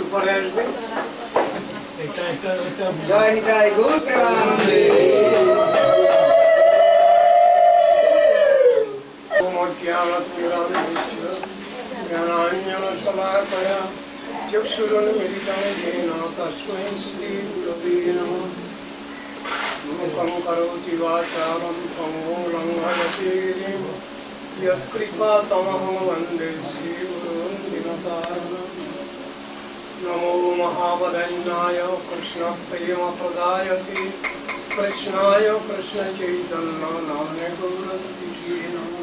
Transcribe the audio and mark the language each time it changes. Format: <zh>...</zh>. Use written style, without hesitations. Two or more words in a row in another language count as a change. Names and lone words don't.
<bn>পরে আসবে। জয় নিতাই গৌর প্রেমানন্দে।</bn> <sa>জ্ঞানাঞ্জনশলাকয়া চক্ষুरुन्मिलितं येन तस्मै श्रीगुरवे नमः। मूकं करोति वाचालं पङ्गुं लङ्घयते गिरिं यत्कृपातमहं वन्दे श्रीगुरुं दीनतारिणम्। नमो महावदन्याय कृष्णप्रेमप्रदायते कृष्णाय कृष्णचैतन्यनाम्ने गौरहरे नमः।</sa>